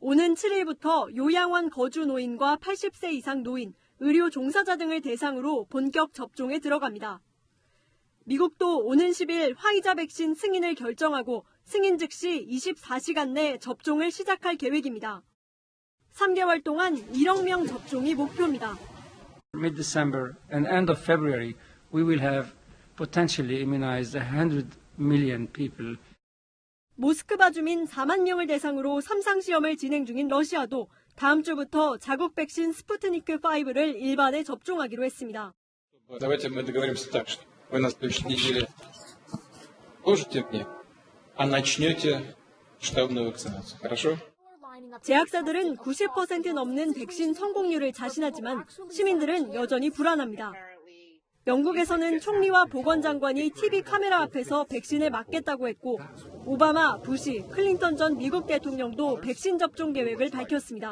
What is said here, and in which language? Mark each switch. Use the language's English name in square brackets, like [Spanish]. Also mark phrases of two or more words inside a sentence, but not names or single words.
[Korean] 오는 7일부터 요양원 거주 노인과 80세 이상 노인, 의료 종사자 등을 대상으로 본격 접종에 들어갑니다. 미국도 오는 10일 화이자 백신 승인을 결정하고 승인 즉시 24시간 내 접종을 시작할 계획입니다. 3개월 동안 1억 명 접종이 목표입니다. [English] Mid-December and end of February, we will have potentially immunized 100 million people. [Korean] 모스크바 주민 4만 명을 대상으로 3상 시험을 진행 중인 러시아도 다음 주부터 자국 백신 스푸트니크5를 일반에 접종하기로 했습니다. [Russian] Давайте мы договоримся так, что вы на следующей неделе поможете мне, а начнете штабную вакцинацию. Хорошо? [Korean] 제약사들은 90% 넘는 백신 성공률을 자신하지만 시민들은 여전히 불안합니다. 영국에서는 총리와 보건장관이 TV 카메라 앞에서 백신을 맞겠다고 했고 오바마, 부시, 클린턴 전 미국 대통령도 백신 접종 계획을 밝혔습니다.